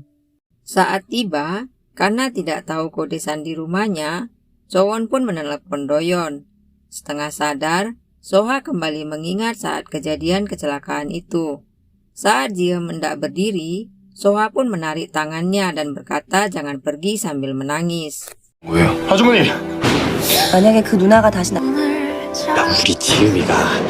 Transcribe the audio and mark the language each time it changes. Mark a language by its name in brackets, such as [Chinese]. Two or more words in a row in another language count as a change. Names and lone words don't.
[Indonesian] Saat tiba, karena tidak tahu kode sandi rumahnya, Cho-won pun menelepon Doyon. Setengah sadar, Soha kembali mengingat saat kejadian kecelakaan itu. Saat Ji-eum hendak berdiri, Soha pun menarik tangannya dan berkata jangan pergi sambil menangis. [Korean] 뭐예요? 아주머니! 만약에 그 누나가 다시 야, 우리 지음이가